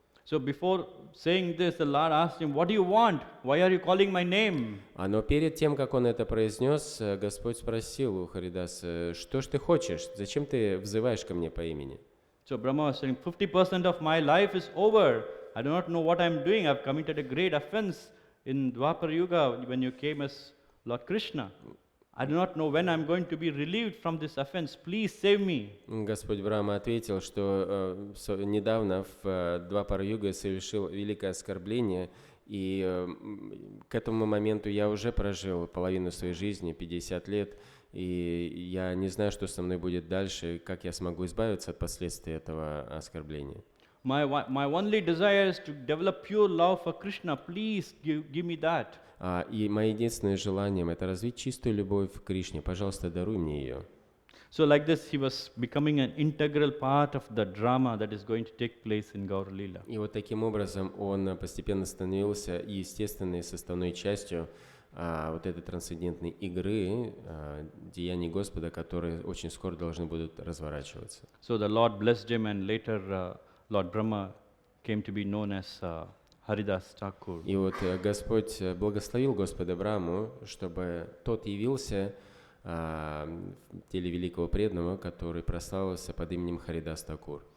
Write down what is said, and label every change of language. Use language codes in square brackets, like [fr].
[en] So before saying this, the Lord asked him, what do you want? Why are you calling my name? [ru] Но перед тем, как он это произнес, Господь спросил у Харидаса, что ж ты хочешь? Зачем ты взываешь ко мне по имени? [en] So Brahma was saying, 50% of my life is over. I do not know what I'm doing. I've committed a great offense in Dwapar Yuga when you came as Lord Krishna. I do not know when I'm going to be relieved from this offense. Please save me. [ru] Господь Брахма ответил, что недавно в Двапар-юге совершил великое оскорбление, и к этому моменту я уже прожил половину своей жизни, 50 лет, и я не знаю, что со мной будет дальше, как я смогу избавиться от последствий этого оскорбления. [en] My only desire is to develop pure love for Krishna. Please give me that. [ru] И моим единственным желанием это развить чистую любовь к Кришне. Пожалуйста, даруй мне ее. [en] So like this, he was becoming an integral part of the drama that is going to take place in Gaur Leela. [ru] И вот таким образом он постепенно становился естественной составной частью вот этой трансцендентной игры деяний Господа, которые очень скоро должны будут разворачиваться. [en] So the Lord blessed him, and later Lord Brahma came to be known as Haridas Thakur. [ru] И вот Господь благословил Господа Браму, чтобы тот явился в теле великого преданного, который прославился под именем Харидас Такур.